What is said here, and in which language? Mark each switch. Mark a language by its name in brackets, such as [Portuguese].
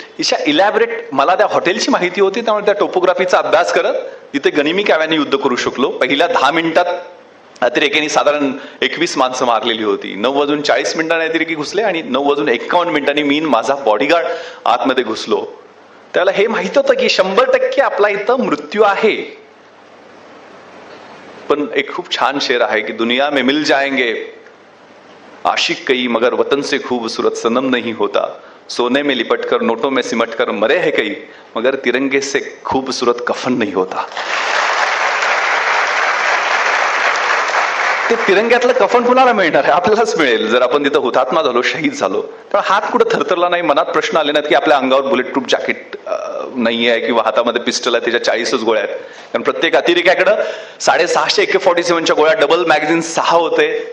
[Marathi] अशा इलॅबरेट मला त्या हॉटेलची माहिती होती, त्यामुळे त्या टोपोग्राफीचा अभ्यास करत तिथे गनिमी काव्याने युद्ध करू शकलो. पहिल्या 10 मिनिटात अतिरेक्यांनी साधारण 21 माणसं मारलेली होती. 9:40 अतिरेकी घुसले आणि 9:51 मी माझा बॉडीगार्ड आतमध्ये घुसलो. त्याला हे माहित होतं की 100% आपला इथं मृत्यू आहे. पण एक खूप छान शेर आहे की [Hindi] दुनिया में मिल जाएंगे आशिक कई मगर वतन से खूबसूरत सनम नहीं होता. सोने में लिपट कर नोटों में सिमट कर मरे है कई मगर तिरंगे से खूबसूरत कफन नहीं होता. [Marathi] ते तिरंग्यातलं कफन कुणाला मिळणार आहे? आपल्यालाच मिळेल जर आपण तिथं हुतात्मा झालो, शहीद झालो. तर हात कुठं थरथरला नाही, मनात प्रश्न आले नाहीत की आपल्या अंगावर बुलेट प्रूफ जॅकेट नाही आहे किंवा हातामध्ये पिस्टल आहे, त्याच्या 40च गोळ्या आहेत. कारण प्रत्येक अतिरेक्याकडं 650 AK-47च्या गोळ्या, डबल मॅगझिन 6 होते.